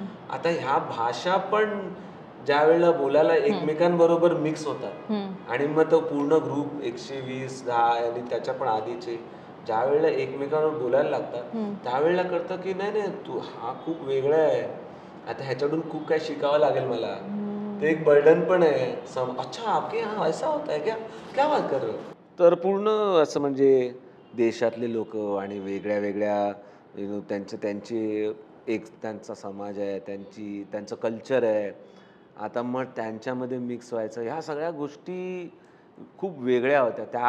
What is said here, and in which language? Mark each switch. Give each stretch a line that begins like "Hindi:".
Marathi: आता ह्या भाषा पण ज्या वेळेला बोलायला एकमेकांबरोबर मिक्स होतात आणि मग तो पूर्ण ग्रुप 120, 10 आणि त्याच्या पण आधीचे ज्या वेळेला एकमेकांवर बोलायला लागतात त्यावेळेला कळतं की नाही नाही, तू हा खूप वेगळा आहे, आता ह्याच्याकडून खूप काही शिकावं लागेल मला. ते एक बर्डन पण आहे.
Hindi: अच्छा आपके हा ऐसा होता है क्या, क्या बात कर रहे हो.
Marathi: तर पूर्ण असं म्हणजे देशातले लोक आणि वेगळ्या वेगळ्या त्यांचे एक त्यांचा समाज आहे, त्यांचं कल्चर आहे. आता मग त्यांच्यामध्ये मिक्स व्हायचं, ह्या सगळ्या गोष्टी खूप वेगळ्या होत्या.